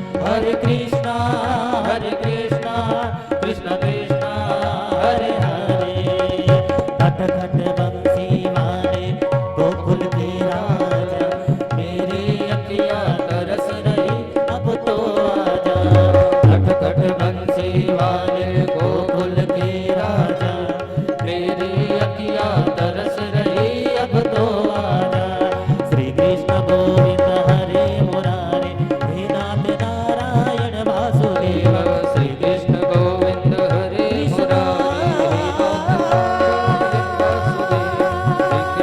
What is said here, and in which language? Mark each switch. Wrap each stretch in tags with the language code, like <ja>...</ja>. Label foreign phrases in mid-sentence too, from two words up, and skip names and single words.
<sa>हरे कृष्णा कृष्ण कृष्णा हरे हरे।</sa> <hi>घट घट बंसी वाले गोकुल के राजा, मेरी अखियाँ तरस रही अब तो आजा। घट घट बंसी वाले गोकुल के राजा, मेरी अखियाँ तरस रही अब तो आजा।</hi> <sa>श्री कृष्ण गोविंद हरे मुरारे, हे नाथ नारायण वासुदेव। श्री कृष्ण गोविंद हरे मुरारे, हे नाथ नारायण वासुदेव।</sa>